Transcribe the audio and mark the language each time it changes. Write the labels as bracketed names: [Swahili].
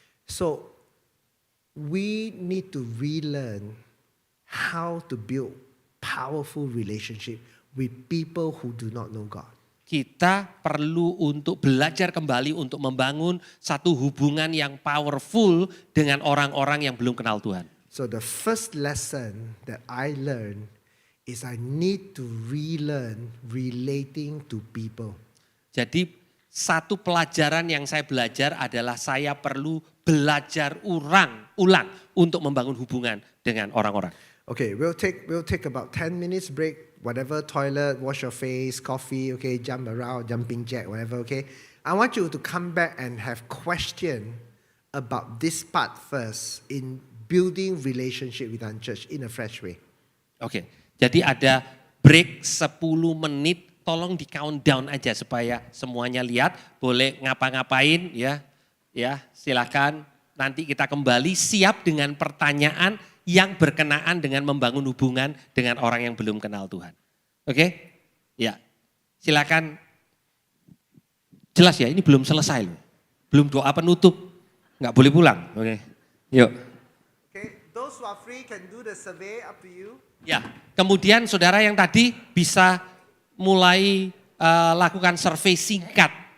[English] So we need to relearn how to build powerful relationship with people who do not know God. [Indonesian] Kita perlu untuk belajar kembali untuk membangun satu hubungan yang powerful dengan orang-orang yang belum kenal Tuhan. [English] So the first lesson that I learned is I need to relearn relating to people. [Indonesian] Jadi satu pelajaran yang saya belajar adalah saya perlu belajar ulang untuk membangun hubungan dengan orang-orang. [English] Okay, we'll take about 10 minutes break, whatever, toilet, wash your face, coffee, okay, jump around, jumping jack, whatever, okay. I want you to come back and have question about this part first in building relationship with our church in a fresh way. [Indonesian] Oke, jadi ada break 10 menit, tolong di countdown aja supaya semuanya lihat, boleh ngapa-ngapain ya, silakan. Nanti kita kembali siap dengan pertanyaan yang berkenaan dengan membangun hubungan dengan orang yang belum kenal Tuhan. Oke? Ya, silakan. Jelas ya, ini belum selesai loh. Belum doa penutup, nggak boleh pulang. Oke, yuk. [English] Okay, those who are free can do the survey, up to you. [Indonesian] Ya, kemudian saudara yang tadi bisa mulai lakukan survei singkat.